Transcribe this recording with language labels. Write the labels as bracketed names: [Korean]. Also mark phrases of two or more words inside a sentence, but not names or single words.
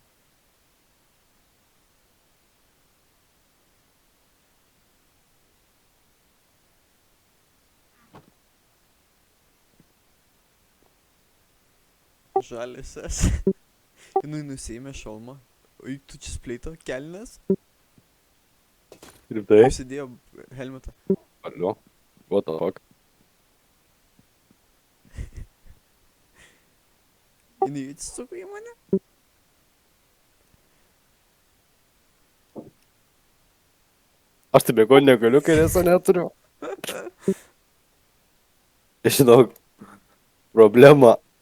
[Lithuanian] Žaliusias. Jinai nusiėmė šalmą. Oi, tu čia spleito kelnes? Rimtai? Užsidėjo helmetą. Alio? [English] What the fuck? [Lithuanian] Jinai atsisuko į mane. Aš tai bėgo negaliu, kai reso neturiu. Žinok, problema.